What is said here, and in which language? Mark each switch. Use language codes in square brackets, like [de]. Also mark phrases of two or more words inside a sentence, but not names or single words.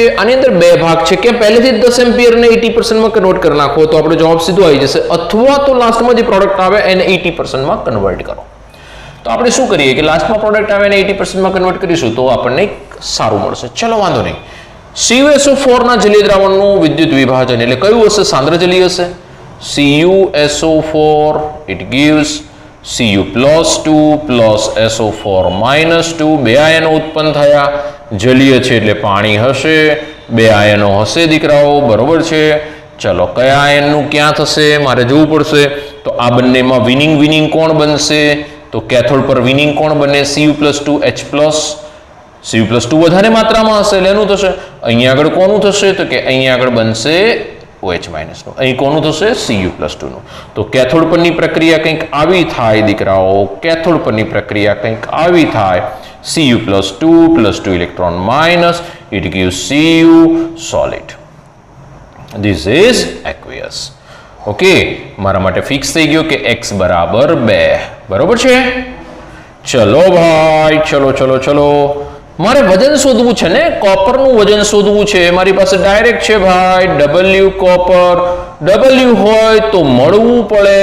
[gu] આની અંદર બે ભાગ છે કે પહેલેથી 10 એમ્પિયર ને 80% માં કન્વર્ટ કરી નાખો તો આપણો જવાબ સીધો આવી જશે, અથવા તો લાસ્ટમાં જે પ્રોડક્ટ આવે એને 80% માં કન્વર્ટ કરો. તો આપણે શું કરીએ કે લાસ્ટમાં પ્રોડક્ટ આવે એને 80% માં કન્વર્ટ કરીશું તો આપણને સારું મળશે. ચલો વાંધો નહીં. CuSO4 ના જલીય દ્રાવણનું વિદ્યુત વિભાજન એટલે કયું હશે? સાંદ્ર જલીય હશે. [en] CuSO4 it gives Cu+2 plus SO4-2 [gu] બે આયનો ઉત્પન્ન થયા. જલીય છે એટલે પાણી હશે, બે આયનો હશે દીકરાઓ, બરોબર છે. ચલો કયા આયનનું ક્યાં થશે મારે જોવું પડશે. તો આ બંનેમાં વિનિંગ કોણ બનશે? તો કેથોડ પર વિનિંગ કોણ બને? Cu+2H+. Cu+2 વધારે માત્રામાં હશે એટલે એનું થશે. અહીંયા આગળ કોનું થશે? તો કે અહીંયા આગળ બનશે OH- નું. અહીં કોનું થશે? Cu+2 નું. તો કેથોડ પરની પ્રક્રિયા કંઈક આવી થાય દીકરાઓ. કેથોડ પરની પ્રક્રિયા કંઈક આવી થાય. Cu+2 [en] electron minus, it gives Cu solid. This is aqueous. [gu] ઓકે, મારા માટે ફિક્સ થઈ ગયો કે x બરાબર 2. બરોબર છે? ચલો ભાઈ, ચલો મારે વજન શોધવું છે ને, કોપરનું વજન શોધવું છે. મારી પાસે ડાયરેક્ટ છે ભાઈ W કોપર. W હોય તો મળવું પડે.